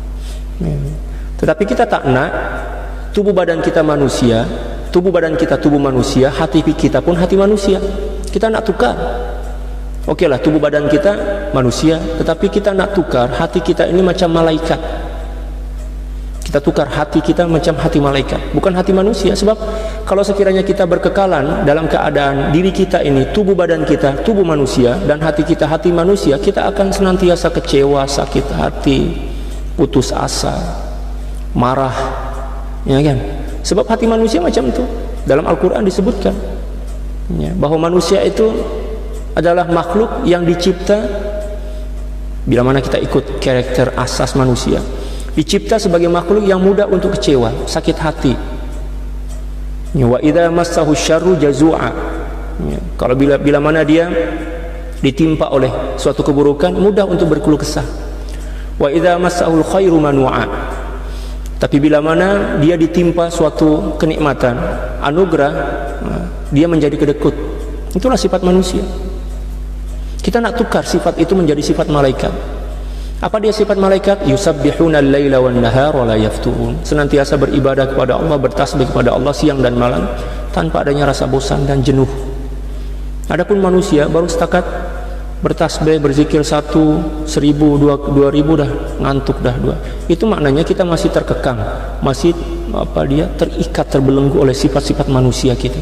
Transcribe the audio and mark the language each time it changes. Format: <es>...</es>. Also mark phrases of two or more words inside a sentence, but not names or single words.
<ms>Tetapi kita tak nak tubuh badan kita manusia, tubuh badan kita tubuh manusia, hati kita pun hati manusia. Kita nak tukar. Oke lah, tubuh badan kita manusia, tetapi kita nak tukar hati kita ini macam malaikat. Kita tukar hati kita macam hati malaikat, bukan hati manusia. Sebab kalau sekiranya kita berkekalan dalam keadaan diri kita ini tubuh badan kita tubuh manusia dan hati kita hati manusia, kita akan senantiasa kecewa, sakit hati, putus asa, marah, ya kan? Sebab hati manusia macam itu. Dalam Al-Quran disebutkan ya, bahwa manusia itu adalah makhluk yang dicipta, bila mana kita ikut karakter asas manusia, dicipta sebagai makhluk yang mudah untuk kecewa, sakit hati. Ya,</ms> <ar>wa idza massahu syarru jazua.</ar> <ms>Ya, kalau bila mana dia ditimpa oleh suatu keburukan, mudah untuk berkeluh kesah.</ms> <ar>Wa idza massahul khairu manu'a.</ar> <ms>Tapi bila mana dia ditimpa suatu kenikmatan, anugerah, dia menjadi kedekut. Itulah sifat manusia. Kita nak tukar sifat itu menjadi sifat malaikat. Apa dia sifat malaikat?</ms> <ar>Yusabbihuna al-laila wan nahara la yafturun.</ar> <ms>Senantiasa beribadah kepada Allah, bertasbih kepada Allah siang dan malam tanpa adanya rasa bosan dan jenuh. Adapun manusia baru setakat bertasbih, berzikir 1, 1000, 2000 dah ngantuk dah 2. Itu maknanya kita masih terkekang, masih terikat, terbelenggu oleh sifat-sifat manusia kita.</ms>